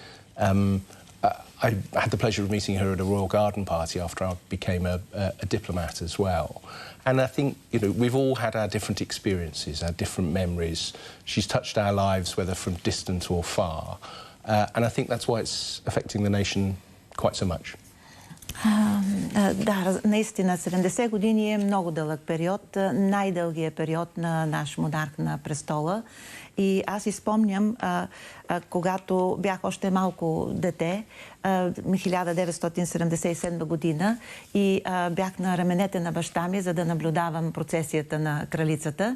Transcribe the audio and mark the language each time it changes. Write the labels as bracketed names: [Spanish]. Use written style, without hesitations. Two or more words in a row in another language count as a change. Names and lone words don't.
[English] I had the pleasure of meeting her at a Royal Garden party after I became a diplomat as well. And I think, you know, we've all had our different experiences, our different memories. She's touched our lives, whether from distant or far. And I think that's why it's affecting the nation quite so much. [Bulgarian] Да, наистина, 70 години е много дълъг период, най-дългият период на наш монарх на престола. И аз изпомням, когато бях още малко дете, 1977 година, и бях на раменете на баща ми, за да наблюдавам процесията на кралицата.